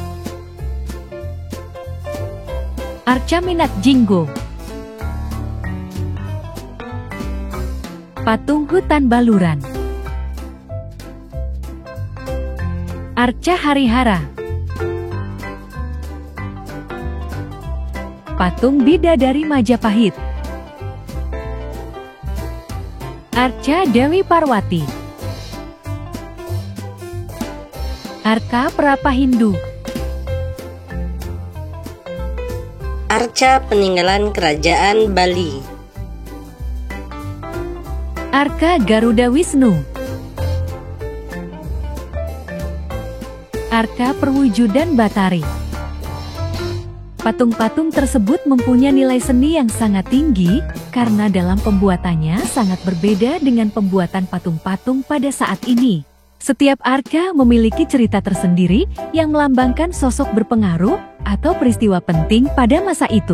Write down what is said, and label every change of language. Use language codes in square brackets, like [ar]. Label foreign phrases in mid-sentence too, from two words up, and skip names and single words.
[id] Arca Minat Jinggo, Patung Hutan Baluran, Arca Harihara, Patung Bidadari Majapahit, Arca Dewi Parwati, Arca Prapa Hindu, Arca peninggalan Kerajaan Bali, Arca Garuda Wisnu, Arca Perwujudan Batari, Patung-patung tersebut mempunyai nilai seni yang sangat tinggi karena dalam pembuatannya sangat berbeda dengan pembuatan patung-patung pada saat ini. Setiap arca memiliki cerita tersendiri yang melambangkan sosok berpengaruh atau peristiwa penting pada masa itu.